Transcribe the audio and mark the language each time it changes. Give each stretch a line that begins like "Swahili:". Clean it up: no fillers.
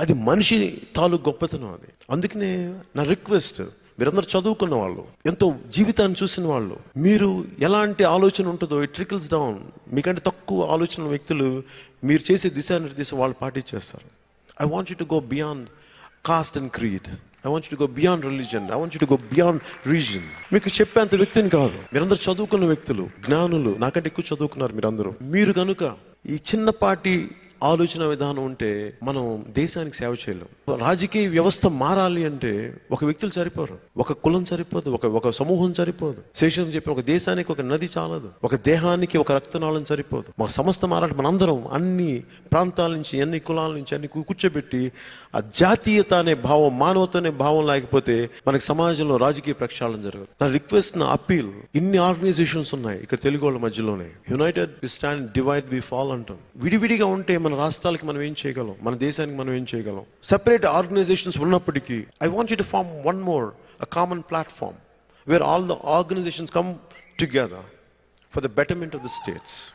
Telugu: అది మనిషి తాలూకు గొప్పతనం. అది అందుకనే నా రిక్వెస్ట్, మీరందరూ చదువుకున్న వాళ్ళు, ఎంతో జీవితాన్ని చూసిన వాళ్ళు, మీరు ఎలాంటి ఆలోచన ఉంటుందో
English: It trickles down.
Telugu: మీకంటే తక్కువ ఆలోచన వ్యక్తులు మీరు చేసే దిశానిర్దేశం వాళ్ళు పాటించేస్తారు.
English: I want you to go beyond caste and creed. I want you to go beyond religion. I want you to go beyond region.
Telugu: మీకు చెప్పేంత వ్యక్తిని కాదు. మీరందరూ చదువుకున్న వ్యక్తులు, జ్ఞానులు, నాకంటే ఎక్కువ చదువుకున్నారు మీరందరూ. మీరు కనుక ఈ చిన్నపాటి ఆలోచన విధానం ఉంటే మనం దేశానికి సేవ చేయలేం. రాజకీయ వ్యవస్థ మారాలి అంటే ఒక వ్యక్తులు సరిపోరు, ఒక కులం సరిపోదు, ఒక సమూహం సరిపోదు. శేషం చెప్పి ఒక దేశానికి ఒక నది చాలదు, ఒక దేహానికి ఒక రక్తనాళం సరిపోదు. మా సంస్థ మారాలి, మనందరం అన్ని ప్రాంతాల నుంచి, అన్ని కులాల నుంచి అన్ని కూర్చోబెట్టి ఆ జాతీయత అనే భావం, మానవత అనే భావం లేకపోతే మనకి సమాజంలో రాజకీయ ప్రక్షాళన జరగదు. నా రిక్వెస్ట్, నా అప్పీల్, ఇన్ని ఆర్గనైజేషన్స్ ఉన్నాయి ఇక్కడ తెలుగు వాళ్ళ మధ్యలోనే.
English: united we stand, divide we fall
Telugu: అంటాం. విడివిడిగా ఉంటే మన రాష్ట్రాలకి మనం ఏం చేయగలం, మన దేశానికి మనం ఏం చేయగలం?
English: separate organisations
Telugu: ఉన్నప్పటికీ
English: I want you to form one more, a common platform where all the organizations come together for the betterment of the states.